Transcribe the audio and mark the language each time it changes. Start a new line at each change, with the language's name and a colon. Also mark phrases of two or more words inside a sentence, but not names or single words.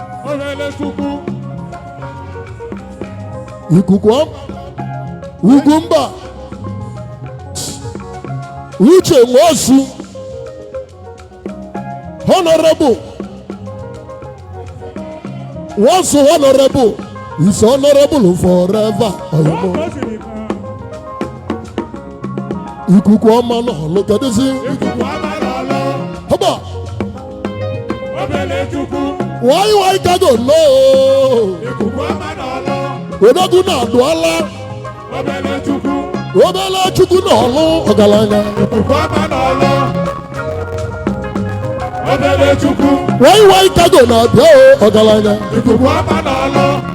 Igbo: Obere Chukwu. Ikuku ọma. Ugwumba. Uche Nwosu. Honorable.
English: Once honorable, is honorable forever.
Igbo: Oyimo. Ikuku ọma n'ọlụ, kedụzi? Ikuku ọma n'ọlụ. Haba. Obere Chukwu.
English: Why, why, kago, no?
Igbo: Ikuku ọma n'ọlụ. Odogwu na-adụala. Obere Chukwu. Obere Chukwu n'ọlụ, ọgaranya. Ikuku ọma n'ọlụ. Obere Chukwu.
English: Why, why,
Igbo: kago na-abịa, o, ọgaranya. Ikuku ọma n'ọlụ.